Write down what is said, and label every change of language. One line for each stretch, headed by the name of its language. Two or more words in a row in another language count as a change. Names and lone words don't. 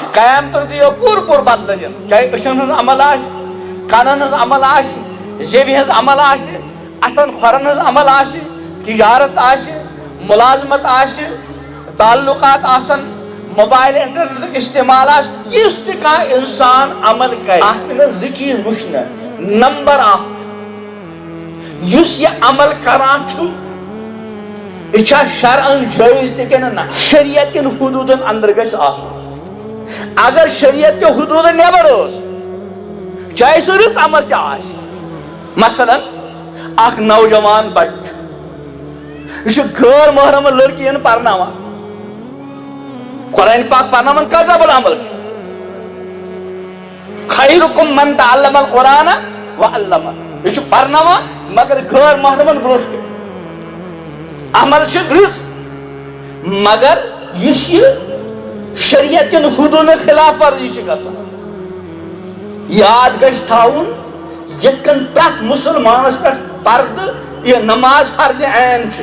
Kashmiri: قیامت دیو پور بدل دن چاہے أچھن ہنز عمل آش کانن ہنز عمل آش زیوِ ہنز عمل آش اتن کھورن ہنز عمل آش تجارت آش ملازمت آش تعلقات آسن موبائل انٹرنیٹ استعمال آس اس تہ کانٛہہ انسان عمل کرِ اتھ میں زٕ چیٖز وٕچھنہٕ نمبر اکھ یُس یہ عمل کران چھُ یہ چھا شرعن جٲیز تہِ کِنہٕ نہ شریعت کٮ۪ن حدوٗدن اندر گژھِ آسُن اگر شریعت کے حدوٗدن نٮ۪بر ٲس چاہے سُہ رٕژ عمل تہِ آسہِ مثلاً اکھ نوجوان بچہ چھُ یہِ چھُ غٲر محرم لڑکین پرناوان قرآن پاک پرناوان کذب العمل
Arabic: خیرکم من تعلم القرآن وعلمہ
Kashmiri: یہ چھُ پرناوان مگر غٲر محرمن برونٛٹھ تہِ عمل چھُ رٕژ مگر یُس یہِ شریعت کٮ۪ن حدوٗدن خلاف ورزی چھِ گژھان یاد گژھِ تھاوُن یِتھ کٔنۍ پرٛٮ۪تھ مُسلمانس پٮ۪ٹھ پردٕ یہِ نماز فرض عین چھِ